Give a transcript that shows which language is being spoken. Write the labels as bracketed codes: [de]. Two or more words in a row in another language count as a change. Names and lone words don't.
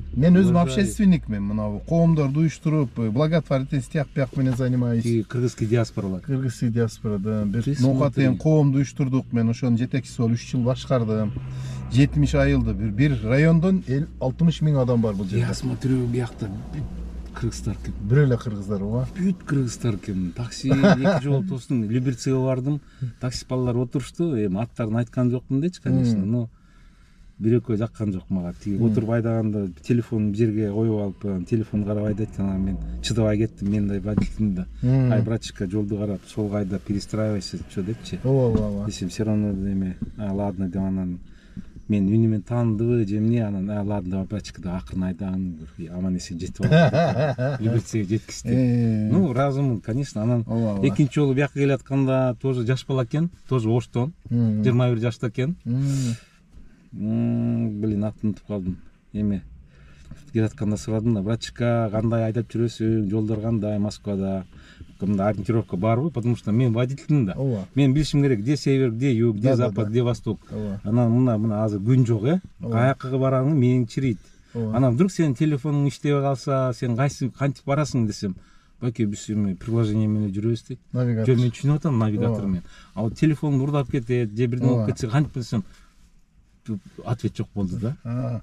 [ky] Мен өзүм общественникмин, мына коомдорду уюштуруп, благотворительность тияк бияк менен занимаюсь. Кыргызский диаспоралар. Кыргызский диаспорада бир ноокат деген коомду уюштурдук, мен ошонун жетекчиси болуп 3 жыл башкардым. 70 айылды, бир райондон 60 000 адам бар бул жерде. [ru] Я смотрю, [ky] биякта кыргыздар экен. Бир эле кыргыздар, ооба. Бүт кыргыздар экен. Такси эки жолу тосун Люберцияга бардым. Такси балдар отурушту. Эми аттарын айткан жокмун дечи, [ru] конечно, но [ky] бир экөө жаккан жок мага. Тиги отуруп айдаганда телефонду жерге коюп алып, телефон карап айдайт, анан мен чыдабай кеттим, мен да водителим да. Ай, братчика, жолду карап, солго айда, [ru] перестраивайся, чо [ky] депчи. Ооба. Десем, [ru] все равно [ky] эме, ладно деп, анан мен үнүмен таандыбы же эмне, анан ладно деп братчика да акырын айдаган, аман эсен жетип алып, Люберцияга жеткизди. Ну, разумун, конечно, анан экинчи жолу бияка келатканда тоже жаш бала экен, тоже Оштон, 21 жашта экен. Блин, атын унутуп калдым. Эме келатканда сурадым да, братчика, кандай айдап жүрөсүң, жолдор кандай Москвада? Мында ориентировка барбы? [ru] Потому что [ky] мен водителмин да. Мен билишим керек, [ru] где север, где юг, где запад, где восток. [ky] Анан мына азыр күн жок, каяка бараның мээң чирийт. Анан вдруг сенин телефонуң иштебей калса, сен кантип барасың десем, баке биз эме приложение менен жүрөбүз дейт. Жо мен түшүнүп атам навигатор менен. Ал телефонум урдап кетет, же бирдеме болуп кетсе кантип билсем, ответ жок болду да.